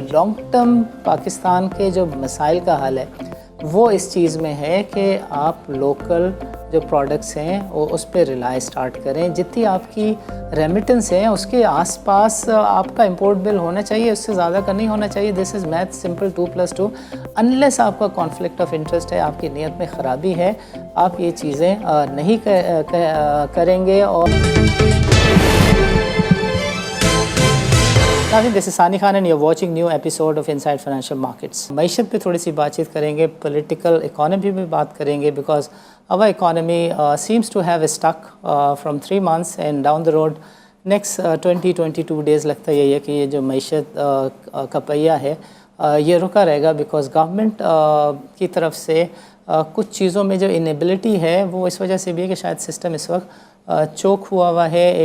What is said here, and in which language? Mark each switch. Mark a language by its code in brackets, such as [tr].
[ur] Long term Pakistan کے جو مسائل کا حل ہے وہ اس چیز میں ہے کہ آپ لوکل جو پروڈکٹس ہیں وہ اس پہ ریلائی سٹارٹ کریں. جتنی آپ کی ریمیٹنس ہیں اس کے آس پاس آپ کا امپورٹ بل ہونا چاہیے، اس سے زیادہ کا نہیں ہونا چاہیے. [en] This is math simple 2+2. [ur] انلیس آپ کا کانفلکٹ آف انٹرسٹ ہے، آپ کی نیت میں خرابی ہے، آپ یہ چیزیں نہیں کریں گے. [en] اور This is Sani Khan and you're watching new episode of Inside Financial Markets. [ur] معیشت پہ تھوڑی سی بات چیت کریں گے، پولیٹیکل اکانومی پہ بات کریں گے، because [en] our economy seems to have stuck from 3 months and down the road next 20-22 days [ur] لگتا یہی ہے کہ یہ جو معیشت کا پہیہ ہے یہ رکا رہے گا، بیکاز گورنمنٹ کی طرف سے کچھ چیزوں میں جو انیبلٹی ہے وہ اس وجہ سے بھی ہے کہ شاید سسٹم اس وقت چوک ہوا ہے.